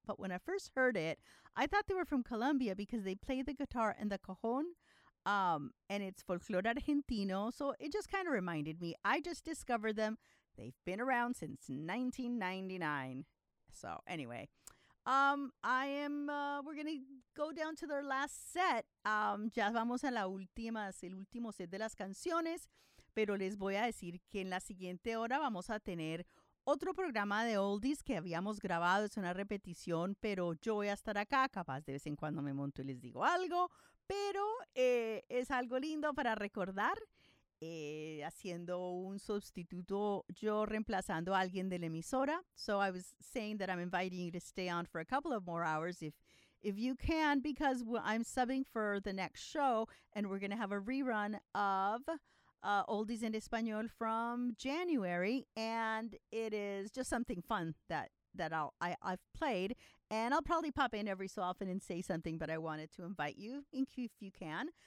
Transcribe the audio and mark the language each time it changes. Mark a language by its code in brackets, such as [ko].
[en] But when I first heard it, I thought they were from Colombia because they play the guitar and the cajón, and it's [es] folclore argentino, [en] so it just kind of reminded me. I just discovered them. They've been around since 1999. So anyway, we're going to go down to their last set. [es] Ya vamos a el último set de las canciones, pero les voy a decir que en la siguiente hora vamos a tener otro programa de oldies que habíamos grabado. Es una repetición, pero yo voy a estar acá, capaz de vez en cuando me monto y les digo algo, pero es algo lindo para recordar. Haciendo un sustituto, yo reemplazando a alguien de la emisora. [en] So I was saying that I'm inviting you to stay on for a couple of more hours if you can, because I'm subbing for the next show and we're going to have a rerun of Oldies en Español from January. And it is just something fun that I've played, and I'll probably pop in every so often and say something, but I wanted to invite you if you can.